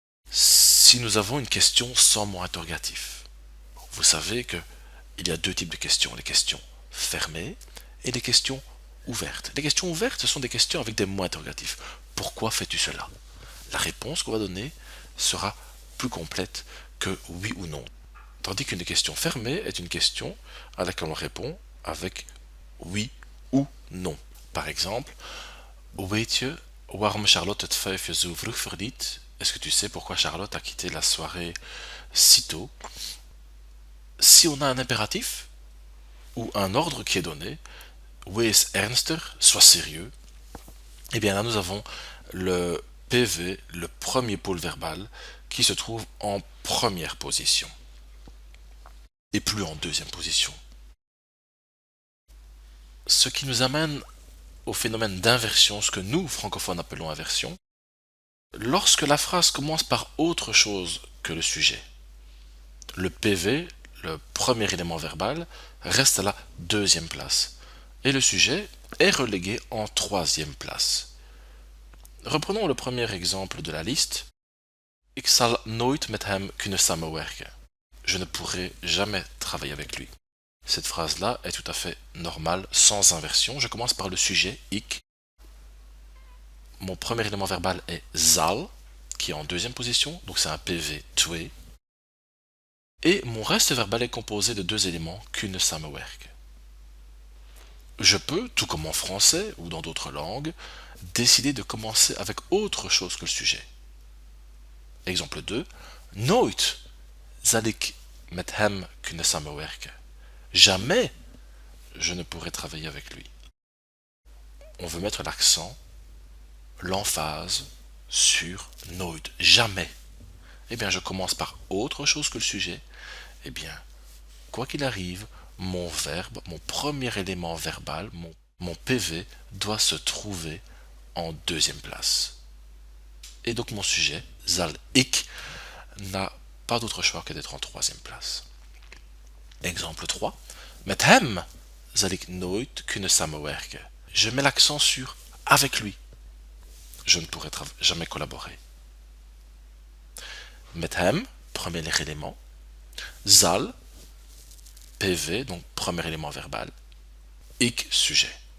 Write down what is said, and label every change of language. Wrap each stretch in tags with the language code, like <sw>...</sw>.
<fr>Si nous avons une question sans mot interrogatif, vous savez qu'il y a deux types de questions, les questions fermées et les questions ouvertes. Les questions ouvertes, ce sont des questions avec des mots interrogatifs. Pourquoi fais-tu cela? La réponse qu'on va donner sera plus complète que oui ou non. Tandis qu'une question fermée est une question à laquelle on répond avec oui ou non. Par exemple,</fr> <nl>weet je waarom Charlotte het 5 zo vroeg verliet?</nl> <fr>Est-ce que tu sais pourquoi Charlotte a quitté la soirée si tôt? Si on a un impératif ou un ordre qui est donné,</fr> <nl>wees ernster,</nl> <fr>sois sérieux, et bien là nous avons le PV, le premier pôle verbal, qui se trouve en première position et plus en deuxième position. Ce qui nous amène au phénomène d'inversion, ce que nous, francophones, appelons inversion, lorsque la phrase commence par autre chose que le sujet. Le PV, le premier élément verbal, reste à la deuxième place et le sujet est relégué en troisième place. Reprenons le premier exemple de la liste.</fr> <nl>Ik zal nooit met hem kunnen samenwerken.</nl> <fr>Je ne pourrai jamais travailler avec lui. Cette phrase-là est tout à fait normale, sans inversion. Je commence par le sujet, ik. Mon premier élément verbal est zal, qui est en deuxième position, donc c'est un PV twee. Et mon reste verbal est composé de deux éléments,</fr> <nl>kunnen samenwerken.</nl> <fr>Je peux, tout comme en français ou dans d'autres langues, décider de commencer avec autre chose que le sujet. Exemple 2.</fr> <nl>Nooit zal ik met hem kunnen samenwerken.</nl> <fr>Jamais je ne pourrai travailler avec lui. On veut mettre l'accent, l'emphase sur nooit, jamais. Eh bien, je commence par autre chose que le sujet. Eh bien, quoi qu'il arrive, mon verbe, mon premier élément verbal, mon PV, doit se trouver en deuxième place. Et donc mon sujet,</fr> <nl>zal ik,</nl> <fr>n'a pas d'autre choix que d'être en troisième place. Exemple 3.</fr> <nl>Met hem zal ik nooit kunnen samenwerken.</nl> <fr>Je mets l'accent sur avec lui. Je ne pourrai jamais collaborer.</fr> <nl>Met hem,</nl> <fr>premier élément. Zal, PV, donc premier élément verbal. Ik, sujet.</fr>